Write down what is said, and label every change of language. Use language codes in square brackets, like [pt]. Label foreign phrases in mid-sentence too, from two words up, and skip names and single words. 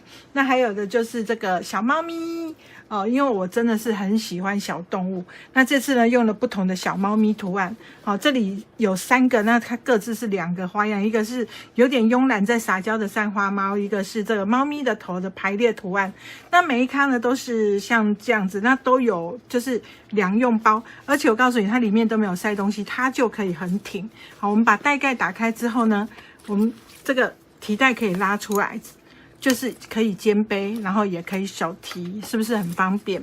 [zh] 那還有的就是這個小貓咪哦，因為我真的是很喜歡小動物。那這次呢用了不同的小貓咪圖案。好，这裡有3個，那它各自是2個花樣，一個是有點慵懶在撒嬌的三花貓，一個是這個貓咪的頭的排列圖案。那每一咖呢都是像這樣子，那都有就是2用包，而且我告訴你，它裡面都沒有塞東西，它就可以很挺。好，我們把袋蓋打開之後呢，我們这個提袋可以拉出來，就是可以肩背，然後也可以手提，是不是很方便？